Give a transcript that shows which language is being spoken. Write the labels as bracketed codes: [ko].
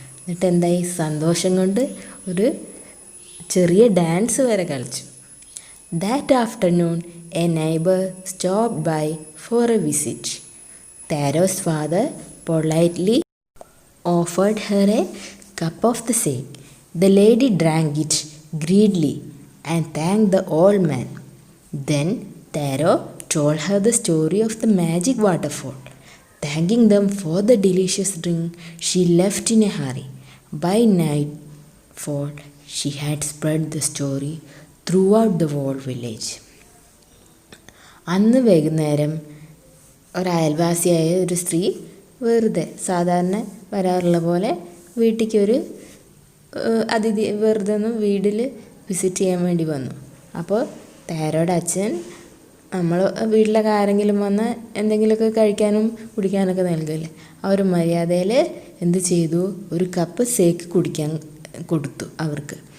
[ml] എന്നിട്ട് എന്തായി, സന്തോഷം കൊണ്ട് ഒരു ചെറിയ ഡാൻസ് വരെ കളിച്ചു. [en] That afternoon, a neighbor stopped by for a visit. Taro's father politely offered her a cup of the sake. The lady drank it greedily and thanked the old man. Then Taro told her the story of the magic waterfall. Thanking them for the delicious drink, she left in a hurry. By nightfall, she had spread the story throughout the whole village. [ml] അന്ന് വൈകുന്നേരം ഒരയൽവാസിയായ ഒരു സ്ത്രീ വെറുതെ സാധാരണ വരാറുള്ള പോലെ വീട്ടിലേക്ക് ഒരു അതിഥി വെറുതെ ഒന്ന് വീട്ടിൽ വിസിറ്റ് ചെയ്യാൻ വേണ്ടി വന്നു. അപ്പോൾ താരോയുടെ അച്ഛൻ നമ്മൾ വീട്ടിലൊക്കെ ആരെങ്കിലും വന്ന് എന്തെങ്കിലുമൊക്കെ കഴിക്കാനും കുടിക്കാനൊക്കെ നൽകില്ലേ, ആ ഒരു മര്യാദയിൽ എന്ത് ചെയ്തു, ഒരു കപ്പ് സേക്ക് കുടിക്കാൻ കൊടുത്തു അവർക്ക്.